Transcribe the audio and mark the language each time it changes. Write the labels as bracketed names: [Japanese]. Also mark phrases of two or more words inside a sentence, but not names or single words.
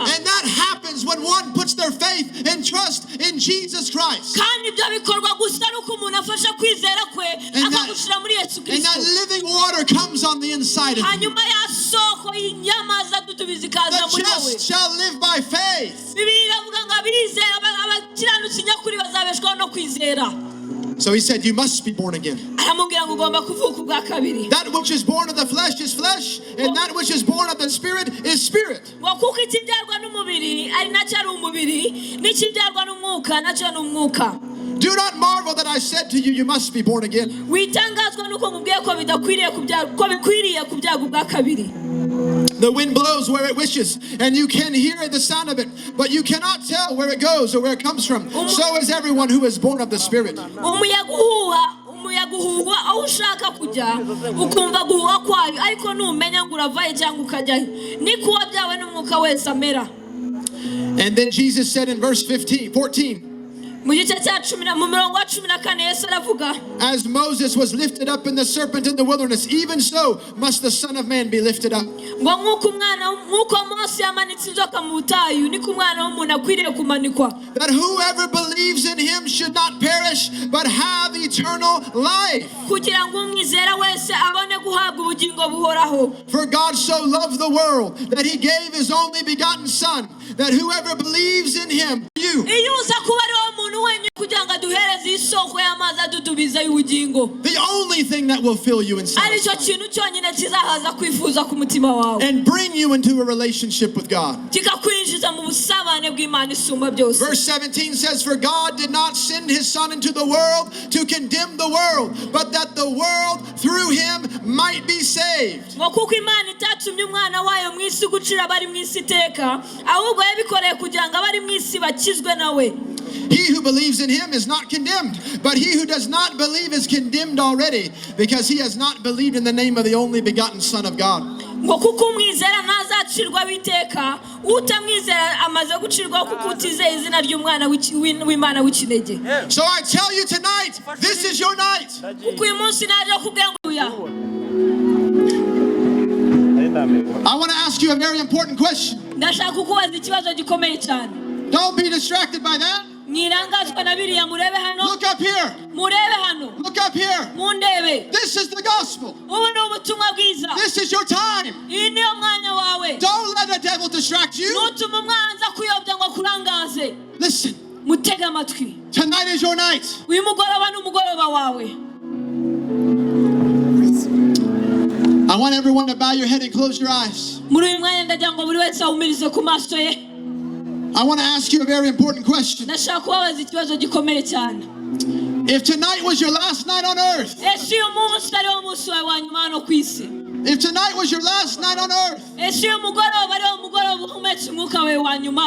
[English] And that happens when one puts their faith and trust in Jesus Christ. [Kinyarwanda] kandi ibyo bikorwa gusa ari uko umuntu afasha kwizera kwe akagushyira muri Yesu [English] And that [Kinyarwanda] Kristo. [English] living water comes on the inside of you. [Kinyarwanda] hanyuma ya soko y'inyamaza dutubiza ikaza [English] The [Kinyarwanda] muri wowe. [English] just shall live by faith. [Kinyarwanda] Bibiliya iravuga ngo abizera abakiranutsi nyakuri bazabeshwaho no kwizera. [English] So he said, you must be born again. [Kinyarwanda] aramubwira ngo ugomba kuvuka ubwa kabiri. [English] That which is born of the flesh is flesh, and that which is born of the Spirit is spirit. [Kinyarwanda] ngo kuko ikibyarwa n'umubiri ari nacyo ari umubiri, n'ikibyarwa n'umwuka nacyo ni umwuka. [English] Do not marvel that I said to you, you must be born again. [Kinyarwanda] witangazwa nuko nkubwiye ko bikwiriye kubyarwa ubwa kabiri. [English] The wind blows where it wishes, and you can hear the sound of it, but you cannot tell where it goes or where it comes from. So is everyone who is born of the Spirit. [Kinyarwanda] umuyaga uhuha aho ushaka kujya ukumva guhuha kwayo, ariko numenya ngo uravaye cyangwa ukajyayo, niko uwabyawe n'umwuka wese amera. [English] And then Jesus said in verse 14, [Kinyarwanda] mu gice cya mu mirongo wa 14 Yesu aravuga, [English] as Moses was lifted up in the serpent in the wilderness, even so must the Son of Man be lifted up. [Kinyarwanda] ngo nk'uko Mose yamanitse inzoka mu butayu, niko umwana w'umuntu akwiriye kumanikwa. [English] that whoever believes in him should not perish but have eternal life. [Kinyarwanda] kugira ngo umwizera wese abone guhabwa ubugingo buhoraho. [English] For God so loved the world that he gave his only begotten Son, that whoever believes in him, you. [Kinyarwanda] iyo uza kuba ari wo muntu wenyine kugira ngo aduhereze isoko y'amazi adudubiza y'ubugingo. [English] The only thing that will fill you inside. [Kinyarwanda] aricyo kintu cyonyine kizahaza kwifuza ku mutima wawe. [English] And bring you into a relationship with God. [Kinyarwanda] kikakwinjiza mu busabane bw'Imana isumba byose. [English] Verse 17 says, for God did not send his Son into the world to condemn the world, but that the world through him might be saved. [Kinyarwanda] ngo kuko Imana itatumye umwana wayo mu isi gucira abari mu isi iteka, ahubwo yabikoreye kugira ngo abari mu isi bakizwe nawe. [English] He who believes in him is not condemned, but he who does not believe is condemned already, because he has not believed in the name of the only begotten Son of God. [Kinyarwanda] ngo kuko umwizera ntazacirwa witeka, utamwizera amaze gucirwa kuko utizeye izina ry'umwana w'Imana w'ikinege. [English] So I tell you tonight, this is your night. [Kinyarwanda] kuko uyu munsi naje kubwira ngo [English] I want to ask you a very important question. [Kinyarwanda] ndashaka kukubaza ikibazo gikomeye cyane. [English] Don't be distracted by that. [Kinyarwanda] mwirangazwa na biriya murebe hano. [English] Look up here. [Kinyarwanda] murebe hano. [English] Look up here. [Kinyarwanda] mundebe. [English] This is the gospel. [Kinyarwanda] ubu ni ubutumwa bwiza. [English] This is your time. [Kinyarwanda] iyi niyo mwanya wawe. [English] Don't let the devil distract you. [Kinyarwanda] ntutuma umwanzi akuyobya ngo akurangaze. [English] Listen. [Kinyarwanda] mutege amatwi. [English] Tonight is your night. [Kinyarwanda] uyu mugoroba ni umugoroba wawe. [English] I want everyone to bow your head and close your eyes. [Kinyarwanda] muri uyu mwanya ndagira ngo buri wese ahumirize ku maso ye. [English] I want to ask you a very important question. [Kinyarwanda] ndashaka kubabaza ikibazo gikomeye cyane. [English] If tonight was your last night on earth, [Kinyarwanda] ese uyu munsi ari wo munsi wawe wa nyuma hano ku isi. [English] if tonight was your last night on earth, [Kinyarwanda] ese uyu mugoroba ari wo mugoroba uhumetse umwuka wawe wa nyuma.